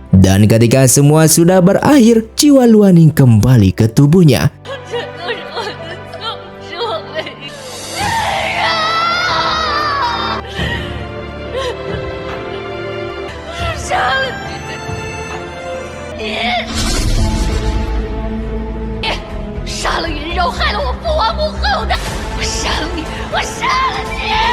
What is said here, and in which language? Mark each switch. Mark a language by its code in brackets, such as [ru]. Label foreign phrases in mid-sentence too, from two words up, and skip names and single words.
[id] Dan ketika semua sudah berakhir, jiwa Luaning kembali ke tubuhnya. [zh] 这都是我的错，是我没杀了你，杀了云柔，害了我父王母后的，我杀了你，我杀了你！